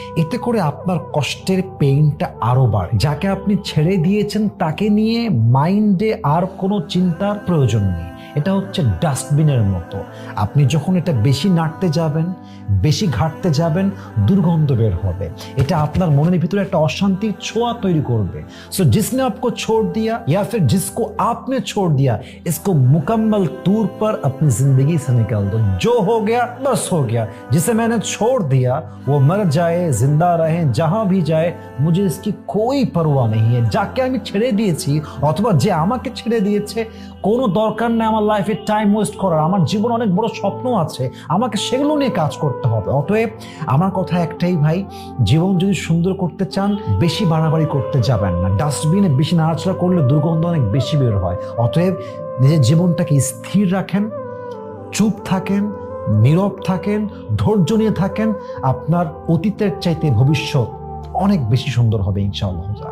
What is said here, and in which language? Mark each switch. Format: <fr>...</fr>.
<bn>এতে করে আপনার কষ্টের পেইনটা আরো বাড়ে। যাকে আপনি ছেড়ে দিয়েছেন তাকে নিয়ে মাইন্ডে আর কোনো চিন্তার প্রয়োজন নেই। এটা হচ্ছে ডাস্টবিনের মতো। আপনি যখন এটা বেশি নাড়তে যাবেন, বেশি ঘাটতে যাবেন, দুর্গন্ধ বের হবে। এটা আপনার মনের ভিতরে একটা অশান্তির ছোঁয়া তৈরি করবে।</bn> <hi>सो जिसने आपको छोड़ दिया या फिर जिसको आपने छोड़ दिया, इसको मुकम्मल तौर पर अपनी जिंदगी से निकाल दो। जो हो गया बस हो गया। जिसे मैंने छोड़ दिया वो मर जाए, जिंदा रहे, जहां भी जाए, मुझे इसकी कोई परवाह नहीं है।</hi> <bn>যাকে আমি ছেড়ে দিয়েছি অথবা যে আমাকে ছেড়ে দিয়েছে, কোনো দরকার নেই আমার লাইফে টাইম ওয়েস্ট করার। আমার জীবনে অনেক বড় স্বপ্ন আছে, আমাকে সেগুলো নিয়ে কাজ করতে হবে। অতএব আমার কথা একটাই ভাই, জীবন যদি সুন্দর করতে চান বেশি বাড়াবাড়ি করতে যাবেন না। ডাস্টবিনে বেশি নাড়াচাড়া করলে দুর্গন্ধ অনেক বেশি বের হয়। অতএব নিজের জীবনটাকে স্থির রাখেন, চুপ থাকেন, নীরব থাকেন, ধৈর্য নিয়ে থাকেন। আপনার অতীতের চাইতে ভবিষ্যৎ অনেক বেশি সুন্দর হবে ইনশাআল্লাহ।</bn>